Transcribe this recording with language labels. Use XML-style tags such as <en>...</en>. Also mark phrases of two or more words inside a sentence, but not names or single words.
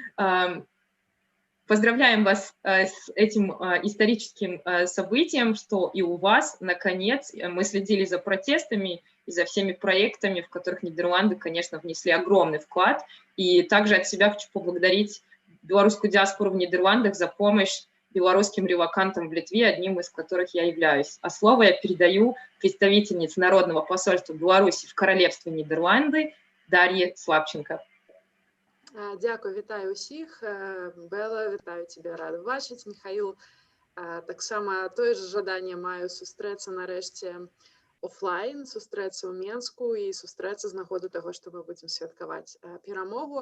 <ru>Поздравляем вас с этим историческим событием, что и у вас, наконец, мы следили за протестами и за всеми проектами, в которых Нидерланды, конечно, внесли огромный вклад. И также от себя хочу поблагодарить белорусскую диаспору в Нидерландах за помощь белорусским релокантам в Литве, одним из которых я являюсь. А слово я передаю представительнице Народного посольства Беларуси в Королевстве Нидерланды Дар'і Слабченко.</ru> <be>Дякую, вітаю усіх. Бела, вітаю тебе, рада бачыць. Михаил, таксама тое ж жаданне маю сустрэцца нарэшце офлайн, сустрэцца ў Менску і сустрэцца з нагоды таго, што мы будзем святкаваць перамогу.</be>